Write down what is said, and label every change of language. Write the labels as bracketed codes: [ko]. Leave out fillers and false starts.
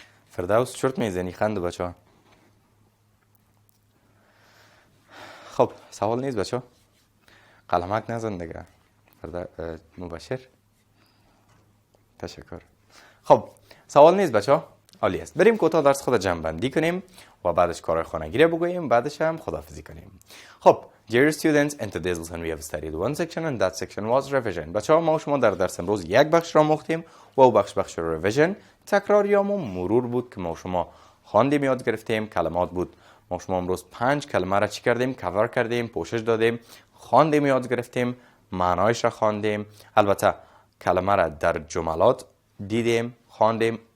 [fa] فردوس چرت میزنی خنده بچه ها؟ خب سوال نیست بچه ها؟ قلمک نزن دیگه. مباشر تشکر. خب سوال نیست بچه ها؟ عالی است. بریم کوتاه درس خود جمع بندی کنیم و بعدش کارهای خانگی را بگوییم، بعدش هم خداحافظی کنیم. [en] خب dear students, in today's lesson we have studied one section and that section was revision. [fa] بچه ها ما و شما در درس امروز یک بخش را مختیم و او بخش revision تکرار یا مرور بود که ما و شما خواندیم یاد گرفتیم. کلمات بود. ما و شما امروز 5 کلمه را چی کردیم؟ کاور کردیم، پوشش دادیم، خواندیم یاد گرفتیم، معنایش را خواندیم. البته کلمه را در جملات دیدیم، خواندیم،